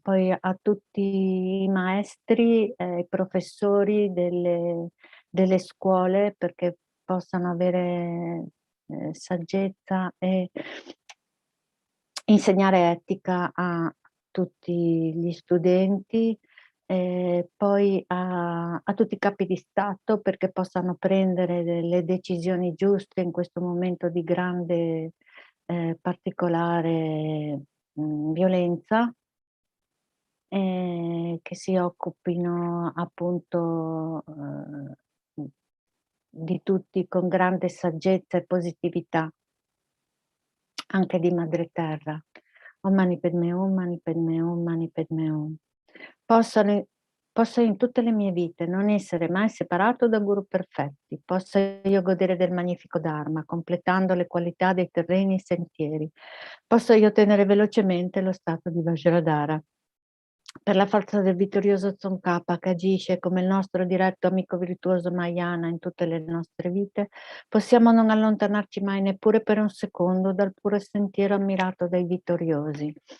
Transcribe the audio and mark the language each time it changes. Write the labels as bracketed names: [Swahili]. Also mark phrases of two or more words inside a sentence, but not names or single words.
[Italian] Poi a tutti i maestri, i professori delle scuole, perché possano avere saggezza e insegnare etica a tutti gli studenti, poi a tutti i capi di Stato, perché possano prendere delle decisioni giuste in questo momento di grande particolare violenza, che si occupino appunto di tutti con grande saggezza e positività, anche di Madre Terra. [Sanskrit] Om Mani Padme Hum, Mani Padme Hum, Mani Padme Hum. [Italian] Posso in tutte le mie vite non essere mai separato da guru perfetti, posso io godere del magnifico Dharma, completando le qualità dei terreni e sentieri, posso io ottenere velocemente lo stato di Vajradhara. Per la forza del vittorioso Tsongkhapa che agisce come il nostro diretto amico virtuoso Mahayana in tutte le nostre vite, possiamo non allontanarci mai neppure per un secondo dal puro sentiero ammirato dai vittoriosi.